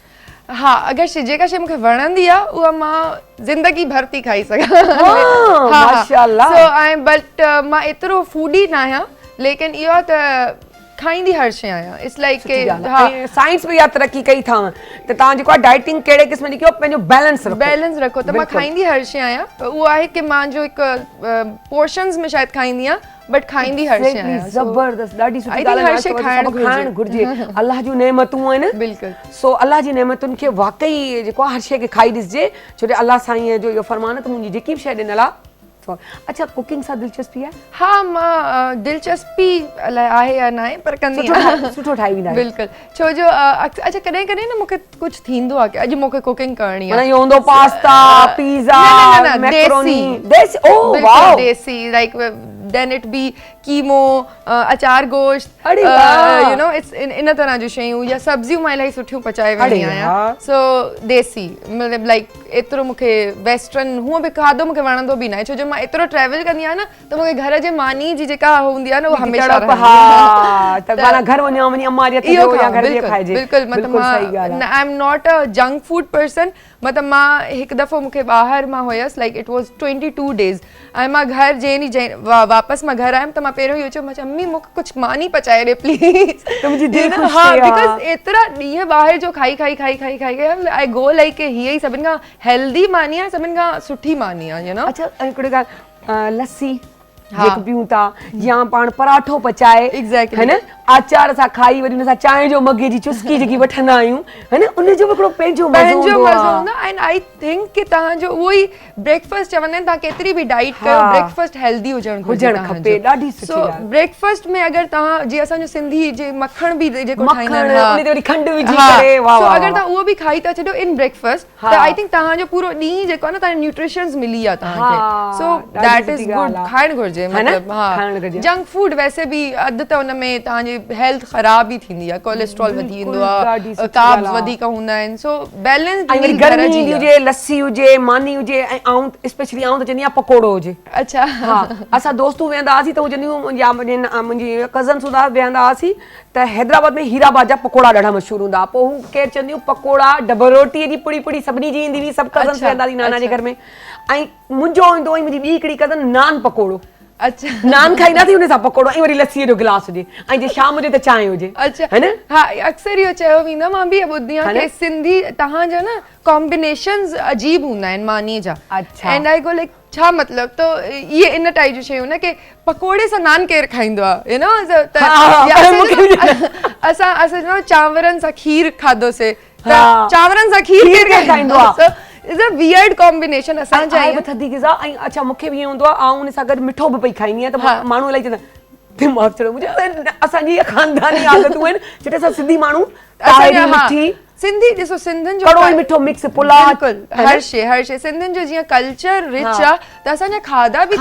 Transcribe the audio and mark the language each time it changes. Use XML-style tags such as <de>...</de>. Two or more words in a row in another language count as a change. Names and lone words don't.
<sd>हा अगरि जेका शइ मूंखे वणंदी आहे उहा मां ज़िंदगी भर थी खाई सघां माशाल्लाह</sd> <en>so I but</en> <sd>मां एतिरो फूडी न आहियां लेकिन इहो त खाईंदी हर शइ आहियां</sd> <en>it's like</en> <sd>के साइंस में या तरक्की कई था त तव्हां जेको आहे डाइटिंग कहिड़े क़िस्म जी कयो पंहिंजो बैलेंस रखो त मां खाईंदी हर शइ आहियां उहो आहे कि मुंहिंजो हिकु पोर्शन्स में शायदि खाईंदी आहियां बट खाईंदी हर शइ आहियां ज़बरदस्त ॾाढी सुठी ॻाल्हि आहे हर शइ खाइणु घुरिजे अल्लाह जूं नेमतूं आहिनि बिल्कुलु सो अल्लाह जी नेमतुनि खे वाकई जेको आहे हर शइ खे खाई ॾिसजे छो जो अल्लाह साईं जो इहो फरमान त मुंहिंजी जेकी बि शइ ॾिनल आहे अच्छा कुकिंग सां दिलचस्पी आहे हा मां दिलचस्पी अलाए आहे या न आहे पर कंदी आहियां सुठो ठाही वेंदा बिल्कुलु छो जो अच्छा कॾहिं कॾहिं न मूंखे कुझु थींदो आहे कि अॼु मूंखे कुकिंग करणी आहे इहो हूंदो पास्ता पिज़्ज़ा मैक्रोनी देसी</sd> <en>oh wow</en> <sd>देसी</sd> <en>like then it be</en> <sd>कीमो अचार गोश्त</sd> <en>you know it's</en> <sd>इन तरह जूं शयूं या सब्जियूं मां इलाही सुठियूं पचाए वेंदी आहियां सो देसी मतिलबु लाइक एतिरो मूंखे वेस्टर्न हूअं बि खाधो मूंखे वणंदो बि न आहे छो जो मां एतिरो ट्रेवल कंदी आहियां न त मूंखे घर जे मानी जी जेका हूंदी आहे न उहा हमेशह त माना घर वञी अम्मा जी हथ जो या घर जे खाइजे बिल्कुलु मतिलबु</sd> <en>I am not a junk food person</en> <sd>मतिलबु मां हिकु दफ़ो मूंखे ॿाहिरि मां हुयसि</sd> <en>like it was 22 days</en> <sd>ऐं मां घर वापसि मां घर आयमि त मां पहिरियों इहो चयो मां मम्मी मूंखे कुझु मानी पचाए ॾे प्लीज़ हा बिकॉज़ एतिरा ॾींहं ॿाहिरि जो खाई</sd> <en>I go like</en> <sd>हीअ ई सभिनि खां हेल्दी मानी आहे सभिनि खां सुठी मानी आहे</sd> <en>you know</en> <sd>अच्छा हिकिड़ी ॻाल्हि लस्सी जेको पीऊं था या पाण पराठो पचाए है न आचार सां खाई वरी हुन सां चांहि जो मगे जी चुस्की जेकी वठंदा आहियूं है न उन जो हिकिड़ो पंहिंजो मज़ो हूंदो</sd> <en>and I think</en> <sd>कि तव्हांजो उहो ई ब्रेकफास्ट चवंदा आहिनि तव्हां केतिरी बि डाइट कयो ब्रेकफास्ट हेल्दी हुजणु खपे ॾाढी सुठी ॻाल्हि सो ब्रेकफास्ट में अगरि तव्हां जीअं असांजो सिंधी जे मखण बि जेको ठाहींदा आहिनि वरी खंड विझी करे वाह सो अगरि तव्हां उहो बि खाई था छॾियो इन ब्रेकफास्ट त</sd> <en>I think</en> <sd>तव्हांजो पूरो ॾींहुं जेको आहे न तव्हांखे न्यूट्रिशंस मिली आहे तव्हांखे</sd> <en>so that is good</en> <sd>खाइणु घुरिजे मतिलबु हा</sd> <en>junk food</en> <sd>वैसे बि अधु त हुन में तव्हांजी हेल्थ ख़राब ई थींदी आहे कोलेस्ट्रॉल वधी वेंदो आहे कार्ब्स वधीक हूंदा आहिनि</sd> <en>so balance</en> <sd>गर्मी हुजे लस्सी हुजे मानी हुजे ऐं आऊं स्पेशली आऊं त चवंदी आहियां पकोड़ो हुजे अच्छा हा असां दोस्तूं वेहंदा हुआसीं त उहे चवंदियूं या मुंहिंजी कज़न्स हूंदा वेहंदा हुआसीं त हैदराबाद में हीराबाद जा पकोड़ा ॾाढा मशहूरु हूंदा पोइ हू केरु चवंदियूं पकोड़ा डबल रोटीअ जी पुड़ी पुड़ी सभिनी जी ईंदी हुई सभु कज़न्स वेहंदा हुई नाना जे घर में ऐं मुंहिंजो ईंदो हुई मुंहिंजी ॿी हिकिड़ी कज़न नान पकोड़ो अच्छा नान खाईंदासीं उन सां पकोड़ो ऐं वरी लस्सीअ जो गिलास हुजे ऐं जे शाम जो त चांहि हुजे अच्छा है न हाँ अक्सर इहो चयो वेंदो आहे, मां बि ॿुधी आहे है न? कि सिंधी तव्हांजा न कॉम्बिनेशंस अजीब हूंदा आहिनि मानी जा। अच्छा।</sd> <en>and I go like</en> <sd>छा मतिलब,</sd> <ur>تو یہ</ur> <sd>इन टाइप जी शयूं न कि पकोड़े सां नान केरु खाईंदो आहे,</sd> <en>you know</en> <sd>असां चांवरनि सां खीर खाधोसीं, हाँ। चांवरनि सां खीर खीर केरु केरु खाईंदो आहे?</sd> <en>it's a weird combination</en> <sd>असांजा आहे बि थधी ग़िज़ा ऐं अच्छा मूंखे बि ईअं हूंदो आहे ऐं उन सां गॾु मिठो बि पई खाईंदी आहियां त माण्हू इलाही चवंदा दिमाग़ चढ़ो मुंहिंजो असांजी इहे ख़ानदानी आदतूं आहिनि जिते असां सिंधी माण्हू ताहिरी मिठी सिंधी ॾिसो सिंधियुनि जो कड़ो ऐं मिठो मिक्स पुलाव बिल्कुल हर शइ सिंधियुनि जो जीअं कल्चर रिच आहे त असांजा खाधा बि</sd>